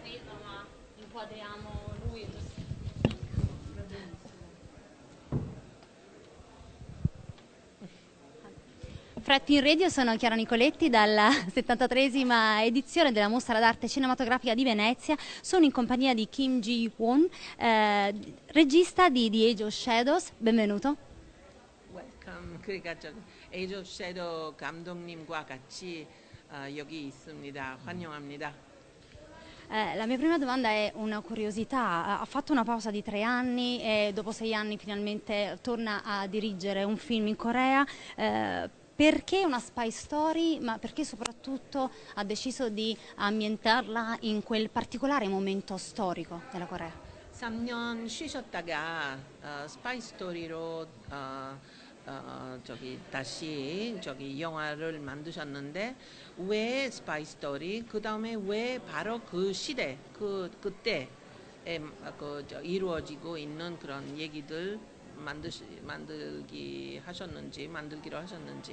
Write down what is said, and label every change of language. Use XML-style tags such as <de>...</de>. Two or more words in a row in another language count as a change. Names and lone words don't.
<it>capito, ma inquadriamo lui e giusto. Fred Film Radio, sono Chiara Nicoletti dalla 73esima edizione della Mostra d'Arte Cinematografica di Venezia. Sono in compagnia di Kim Ji-won, regista di The Age of Shadows. Benvenuto.</it> <ko>웰컴. 그러니까 저 에이즈 오브 섀도우 감독님과 같이 여기 있습니다. 환영합니다.</ko> <it>La mia prima domanda è una curiosità. Ha fatto una pausa di 3 anni e dopo 6 anni finalmente torna a dirigere un film in Corea. Perché una</it> <en>spy story,</en> <it>ma perché soprattutto ha deciso di ambientarla in quel particolare momento storico della Corea?</it> <ko>3년 쉬셨다가 스파이 스토리로 다시 영화를 만드셨는데 왜</ko> <en>spy story?</en> <ko>그 다음에 왜 바로 그 시대, 그때 이루어지고 있는 그런 얘기들 만들기로 하셨는지.</ko>